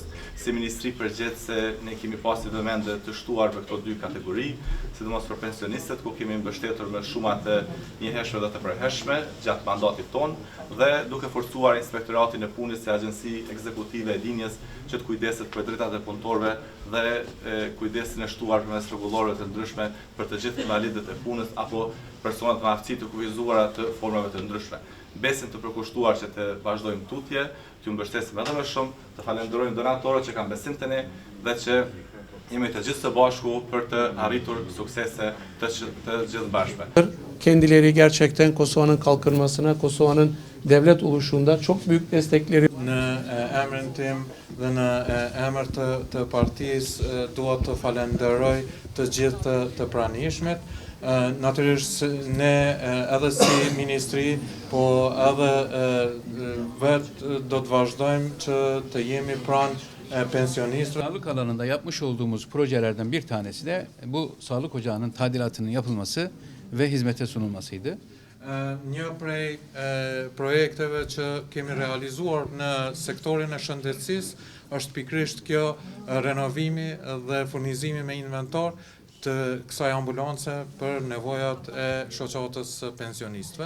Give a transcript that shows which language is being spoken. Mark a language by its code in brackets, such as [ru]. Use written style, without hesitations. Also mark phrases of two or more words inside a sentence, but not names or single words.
[sq] Si ministri përgjithse ne kemi pasur vëmendje të shtuar për këto dy kategori, sidomos për pensionistët ku kemi mbështetur me shuma të njëhershme dhe të përhershme gjatë mandatit ton dhe duke forcuar Inspektoratin e Punës si agjenci ekzekutive e linjës që të kujdeset për drejtat e punëtorëve dhe kujdesin e shtuar përmes rregullarëve të ndryshme për të gjithë invalidët e punës apo personat me aftësi të kufizuara të formave të ndryshme. Besim të përkushtuar që të vazhdojmë tutje, t'ju mbështesim edhe më shumë, të falenderojmë donatorët që kanë besim të ne dhe që jemi të gjithë së bashku për të arritur suksese të gjithë bashkë. [tr] Kendileri gerçekten Kosova'nın kalkınmasına, Kosova'nın devlet oluşunda çok büyük destekleri. [sq] Në emrin tim dhe në emër të partisë dua të falenderoj të gjithë të pranishmet. Natyrisht ne edhe si ministri, po edhe vetë do të vazhdojmë që të jemi pranë pensionistëve. [tr] Sağlık alanında yapmış olduğumuz projelerden bir tanesi de bu sağlık ocağının tadilatının yapılması ve hizmete sunulmasıydı. [sq] Një prej projekteve që kemi realizuar në sektorin e shëndetësisë është pikërisht kjo renovimi dhe furnizimi me inventar të kësaj ambulance për nevojat e shoqatës pensionistëve.